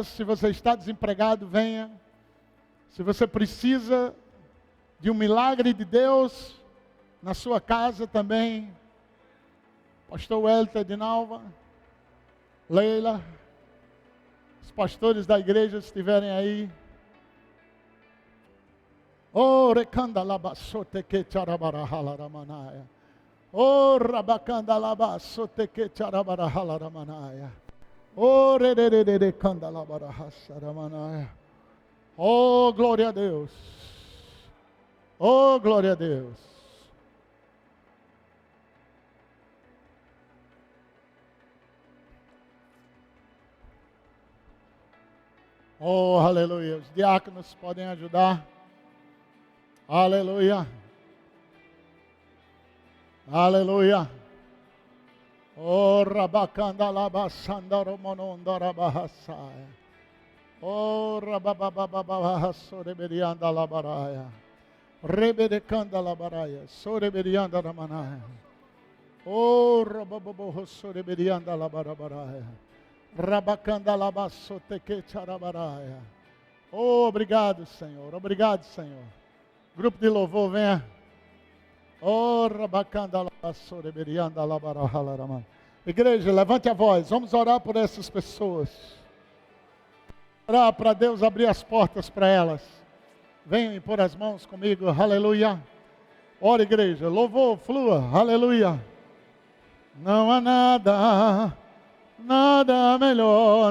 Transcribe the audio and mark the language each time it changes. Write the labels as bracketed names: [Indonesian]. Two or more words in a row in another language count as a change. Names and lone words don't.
[Portuguese] Se você está desempregado, venha. Se você precisa de um milagre de Deus na sua casa também, Pastor Welter de Nalva, Leila, os pastores da igreja estiverem aí. Oh, recanda labasote que charabarahala ramanaya. Oh, rabacanda labasote que charabarahala ramanaya. Oh, re canda labarahasa ramanaya. Oh, glória a Deus. Oh, glória a Deus. Oh, aleluia. Os diáconos podem ajudar. Aleluia. Aleluia. Oh, rabacanda labasanda romononda rabahasaya. Oh, rabababababa soreberianda labaraya. Reberecanda labaraya. Soreberianda ramanaya. Oh, rababobo soreberianda labarabaraya. Rabacanda labasote que charabaraya. Oh, obrigado, Senhor. Obrigado, Senhor. Grupo de louvor, venha. Oh, rabacanda labasoreberianda labarahalaraman. Igreja, levante a voz. Vamos orar por essas pessoas. Orar para Deus abrir as portas para elas. Venham impor as mãos comigo. Aleluia. Ora, igreja. Louvor, flua. Aleluia. Não há nada, nada melhor.